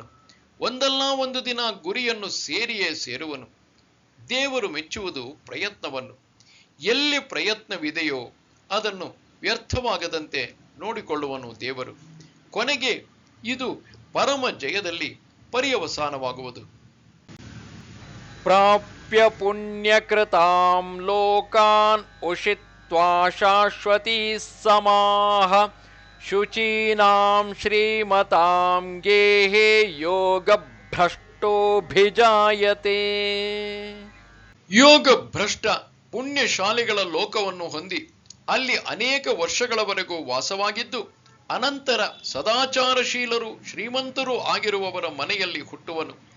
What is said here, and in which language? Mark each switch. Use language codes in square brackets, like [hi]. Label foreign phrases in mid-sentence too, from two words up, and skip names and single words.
[kn] ಒಂದಲ್ಲ ಒಂದು ದಿನ ಗುರಿಯನ್ನು ಸೇರಿಯೇ ಸೇರುವನು. ದೇವರು ಮೆಚ್ಚುವುದು ಪ್ರಯತ್ನವನ್ನು. ಎಲ್ಲಿ ಪ್ರಯತ್ನವಿದೆಯೋ ಅದನ್ನು ವ್ಯರ್ಥವಾಗದಂತೆ ನೋಡಿಕೊಳ್ಳುವನು ದೇವರು. ಕೊನೆಗೆ ಇದು ಪರಮ ಜಯದಲ್ಲಿ ಪರ್ಯವಸಾನವಾಗುವುದು. [sa] ಪ್ರಾಪ್ತ ಪ್ರಾಪ್ಯ ಪುಣ್ಯಕೃತಾಂ ಲೋಕಾನ್ ಉಷಿತ್ವಾ ಶಾಶ್ವತೀ ಸಮಾಹ ಶುಚೀನಾಂ ಶ್ರೀಮತಾಂ ಗೇಹೇ ಯೋಗ ಭ್ರಷ್ಟೋಭಿಜಾಯತೆ. [kn] ಯೋಗ ಭ್ರಷ್ಟ ಪುಣ್ಯಶಾಲಿಗಳ ಲೋಕವನ್ನು ಹೊಂದಿ ಅಲ್ಲಿ ಅನೇಕ ವರ್ಷಗಳವರೆಗೂ ವಾಸವಾಗಿದ್ದು ಅನಂತರ ಸದಾಚಾರಶೀಲರು ಶ್ರೀಮಂತರು ಆಗಿರುವವರ ಮನೆಯಲ್ಲಿ ಹುಟ್ಟುವನು.